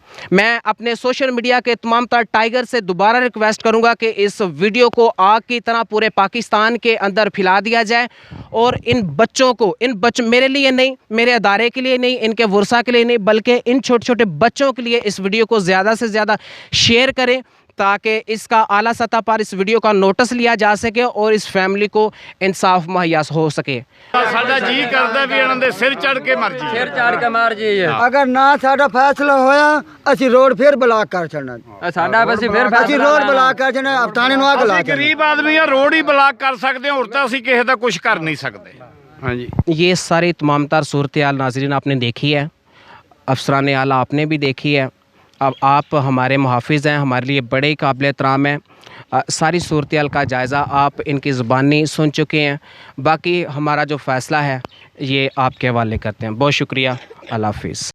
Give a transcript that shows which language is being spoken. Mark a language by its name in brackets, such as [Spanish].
[Urdu] میں اپنے social media کے تمام تر ٹائیگر سے دوبارہ ریکویسٹ کروں گا کہ اس ویڈیو کو آگ کی طرح پورے پاکستان کے اندر پھیلا دیا جائے اور ان بچوں کو، میرے لیے نہیں، میرے ادارے کے لیے نہیں، ان کے ورثہ کے لیے نہیں، بلکہ ان چھوٹے چھوٹے بچوں کے لیے اس ویڈیو کو زیادہ سے زیادہ شیئر کریں تاکہ اس کا اعلیٰ سطح پر اس ویڈیو کا نوٹس لیا جا سکے اور اس فیملی کو انصاف مہیا ہو سکے۔ [Punjabi] ਸਾਡਾ ਜੀ ਕਰਦਾ ਵੀ ਇਹਨਾਂ ਦੇ ਸਿਰ ਚੜ ਕੇ ਮਰ ਜੀ। ਸਿਰ ਚਾੜ ਕੇ ਮਾਰ ਜੀ। ਅਗਰ ਨਾ ਸਾਡਾ ਫੈਸਲਾ ਹੋਇਆ ਅਸੀਂ ਰੋਡ ਫਿਰ ਬਲਾਕ ਕਰ ਛੱਡਣਾ। ਸਾਡਾ ਅਸੀਂ ਫਿਰ ਅਸੀਂ ਰੋਡ ਬਲਾਕ ਕਰ ਛੱਡਣਾ, ਥਾਣੇ ਨੂੰ ਅੱਗ ਲਾ ਅਸੀਂ ਗਰੀਬ ਆਦਮੀ ਆ, ਰੋਡ ਹੀ ਬਲਾਕ ਕਰ ਸਕਦੇ ਹਾਂ, ਹੋਰ ਤਾਂ ਅਸੀਂ ਕਿਸੇ ਦਾ ਕੁਝ ਕਰ ਨਹੀਂ ਸਕਦੇ। ਹਾਂਜੀ [Urdu] یہ ساری تمام تر صورتحال ناظرین آپ نے دیکھی ہے، افسران اعلیٰ آپ نے بھی دیکھی ہے۔ اب آپ ہمارے محافظ ہیں، ہمارے لیے بڑے قابل احترام ہیں۔ ساری صورتحال کا جائزہ آپ ان کی زبانی سن چکے ہیں، باقی ہمارا جو فیصلہ ہے یہ آپ کے حوالے کرتے ہیں۔ بہت شکریہ، اللہ حافظ۔